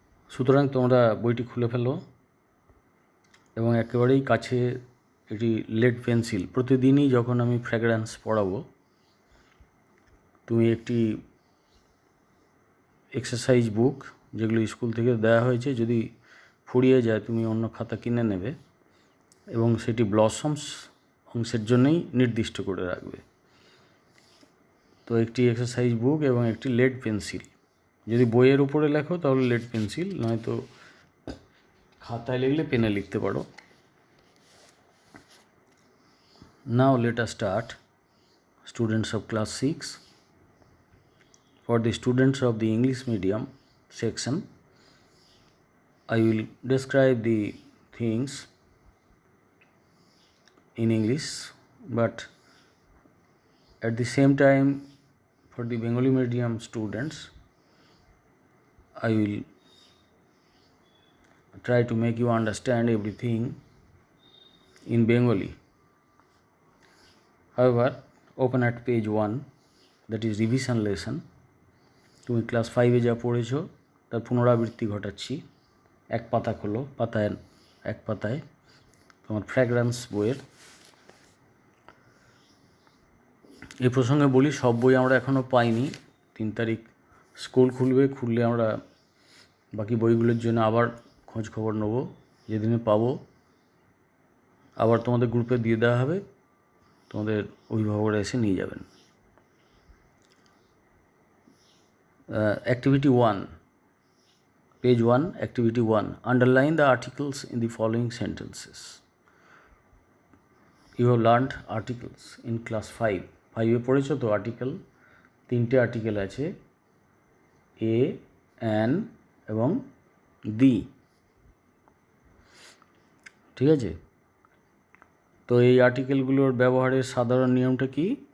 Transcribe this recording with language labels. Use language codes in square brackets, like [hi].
[bn] সুতরাং তোমরা বইটি খুলে ফেলো এবং একেবারেই কাছে একটি লেড পেন্সিল, প্রতিদিনই যখন আমি ফ্র্যাগ্রেন্স পড়াবো তুমি একটি এক্সারসাইজ বুক, যেগুলো স্কুল থেকে দেওয়া হয়েছে, যদি ফুরিয়ে যায় তুমি অন্য খাতা কিনে নেবে এবং সেটি ব্লসমস অংশের জন্যই নির্দিষ্ট করে রাখবে। তো একটি এক্সারসাইজ বুক এবং একটি লেড পেন্সিল, যদি বইয়ের উপরে লেখো তাহলে লেড পেন্সিল, নয়তো খাতায় লিখলে পেনে লিখতে পারো। [en] Now let us start, students of class 6. For the students of the English medium section, I will describe the things in English, but at the same time for the Bengali medium students, I will try to make you understand everything in Bengali. However, open at page 1, that is revision lesson. [bn] তুমি class 5-এ যা পড়েছো তার পুনরাবৃত্তি ঘটাচ্ছি। এক পাতা খোলো, এক পাতায় তোমার ফ্র্যাগ্রেন্স বইয়ের। এই প্রসঙ্গে বলি, সব বই আমরা এখনও পাইনি। 3 তারিখ স্কুল খুললে আমরা বাকি বইগুলোর জন্য আবার খোঁজ খবর নেব। যেদিনে পাবো আবার তোমাদের গ্রুপে দিয়ে দেওয়া হবে, তোমাদের অভিভাবকরা এসে নিয়ে যাবেন। [en] Activity 1, page 1, Activity 1. Underline the articles in the following sentences. You have learned articles in class 5. [bn] 5-এ পড়েছো তো আর্টিকেল, 3টে আর্টিকেল আছে, এ, অ্যান এবং দি। ঠিক আছে? তো এই আর্টিকেলগুলোর ব্যবহারের সাধারণ নিয়মটা কি?